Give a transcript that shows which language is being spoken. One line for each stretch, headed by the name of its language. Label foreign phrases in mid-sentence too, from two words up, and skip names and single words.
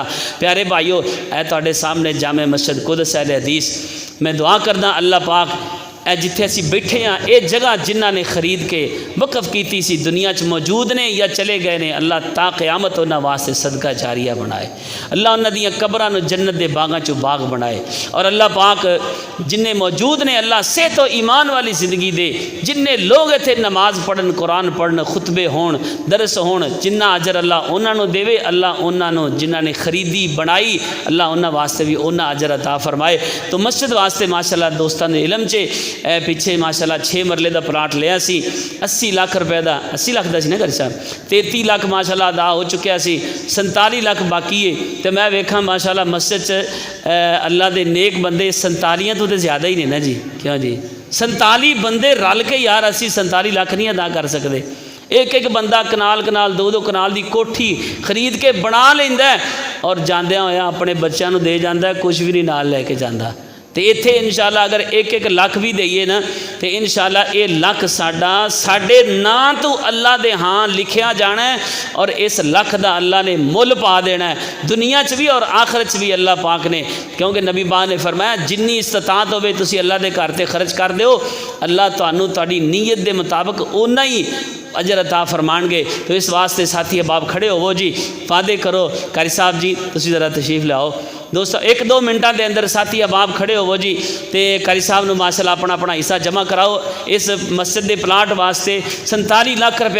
Punjabi: پیارے بھائیو اے تواڈے سامنے جامع مسجد قدس اہل حدیث، میں دعا کردا اللہ پاک اے جتھے اسی بیٹھے ہیں اے جگہ جنہاں نے خرید کے وقف کیتی سی دنیا چ موجود نے یا چلے گئے نے، اللہ تا قیامت انہاں واسطے صدقہ جاریہ بنائے، اللہ انہاں دیاں قبراں نو جنت دے باغاں چو باغ بنائے، اور اللہ پاک جنہیں موجود نے اللہ صحت و ایمان والی زندگی دے، جنہیں لوگ اتنے نماز پڑھن، قرآن پڑھن، خطبے ہون، درس ہون، جنہ اجر اللہ انہاں نو دے، اللہ انہاں نو جنہاں نے خریدی بنائی اللہ انہاں واسطے بھی انہاں اجر عطا فرمائے۔ تو مسجد واسطے ماشاءاللہ دوستان دے علم چے پیچھے ماشاءاللہ 6 مرلے دا پلاٹ لیا سی 80 لاکھ روپے دا، 80 لاکھ دا سی نا گھر صاحب، 33 لاکھ ماشاءاللہ ادا ہو چکیا سی، 47 لاکھ باقی ہے۔ تو میں ویکھاں ماشاءاللہ مسجد چ اللہ دے نیک بندے 47 تو زیادہ ہی نہیں نا جی، کیوں جی 47 بندے رل کے یار اسی 47 لاکھ نہیں ادا کر سکتے۔ ایک ایک بندہ کنال 2 کنال دی کوٹھی خرید کے بنا لیندا ہے اور جاندیاں ہویا اپنے بچیاں نو دے جاندا ہے، کچھ بھی نہیں نال لے کے جاندا۔ تو اتنے انشاءاللہ اگر ایک لاکھ بھی دئیے نا تو انشاءاللہ یہ لاکھ ساڈے نام تو اللہ دے ہاں لکھیا جانا ہے، اور اس لاکھ دا اللہ نے مل پا دینا ہے دنیا چ بھی اور آخرت چ بھی اللہ پاک نے، کیونکہ نبی پاک نے فرمایا جنی استطاعت ہوئے تسی اللہ دے گھر تے خرچ کر دیو، اللہ تانوں تہاڈی نیت دے مطابق اونا ہی اجر عطا فرمان گے۔ تو اس واسطے ساتھی احباب کھڑے ہوو جی، وعدے کرو، قاری صاحب جی تسی ذرا تشریف لاؤ دوستو، 1-2 منٹاں دے اندر ساتھی احباب کھڑے ہوو جی تے قاری صاحب نو ماشاءاللہ اپنا حصہ جمع کراؤ اس مسجد دے پلاٹ واسطے 47 لاکھ روپے